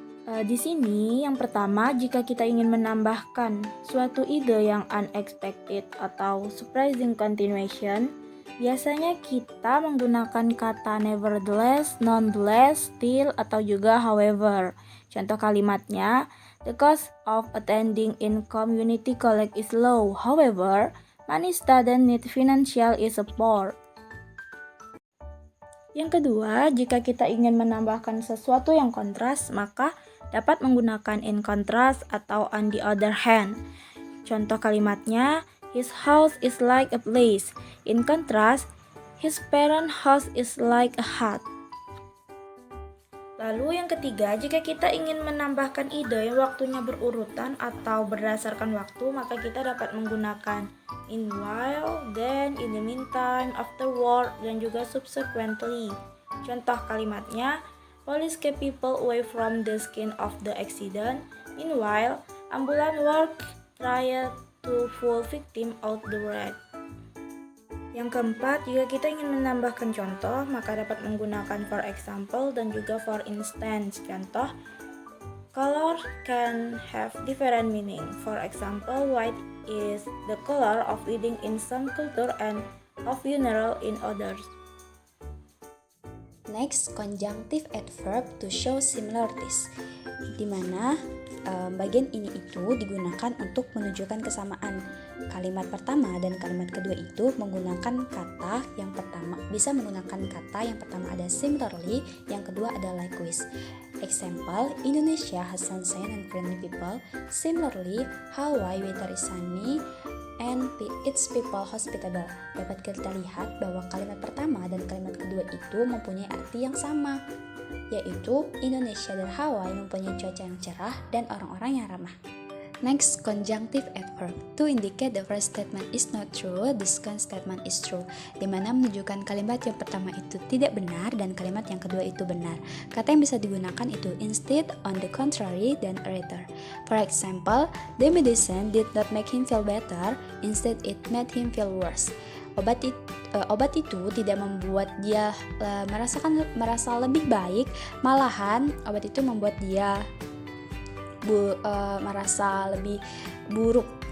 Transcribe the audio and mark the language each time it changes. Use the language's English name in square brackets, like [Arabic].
[Indonesian] Di sini yang pertama, jika kita ingin menambahkan suatu ide yang unexpected atau [English] surprising continuation, [Indonesian] biasanya kita menggunakan kata nevertheless, nonetheless, still, atau juga however. Contoh kalimatnya, [English] the cost of attending in community college is low. However, many students need financial support. [Indonesian] Yang kedua, jika kita ingin menambahkan sesuatu yang kontras, maka dapat menggunakan in contrast atau on the other hand. Contoh kalimatnya, [English] his house is like a place. In contrast, his parent house is like a hut. [Indonesian] Lalu yang ketiga, jika kita ingin menambahkan ide yang waktunya berurutan atau berdasarkan waktu, maka kita dapat menggunakan in while, then, in the meantime, afterward, dan juga subsequently. Contoh kalimatnya, [English] police kept people away from the scene of the accident. Meanwhile, ambulance workers tried to pull victim out the wreck. [Indonesian] Yang keempat, jika kita ingin menambahkan contoh, maka dapat menggunakan for example dan juga for instance. Contoh, [English] color can have different meaning. For example, white is the color of wedding in some culture and of funeral in others. Next, conjunctive adverb to show similarities, [Indonesian] di mana bagian ini itu digunakan untuk menunjukkan kesamaan. Kalimat pertama dan kalimat kedua itu menggunakan kata yang pertama, bisa menggunakan kata yang pertama ada similarly, yang kedua ada likewise. [English] Example, Indonesia has sunshine and friendly people. Similarly, Hawaii weather is sunny and its people hospitable. [Indonesian] Dapat kita lihat bahwa kalimat pertama dan kalimat kedua itu mempunyai arti yang sama, yaitu Indonesia dan Hawaii mempunyai cuaca yang cerah dan orang-orang yang ramah. [English] Next, conjunctive adverb. To indicate the first statement is not true, the second statement is true. [Indonesian] Di mana menunjukkan kalimat yang pertama itu tidak benar dan kalimat yang kedua itu benar. Kata yang bisa digunakan itu instead, on the contrary, dan rather. [English] For example, the medicine did not make him feel better, instead it made him feel worse. [Indonesian] Obat itu tidak membuat dia merasa lebih baik, malahan obat itu membuat dia merasa lebih buruk.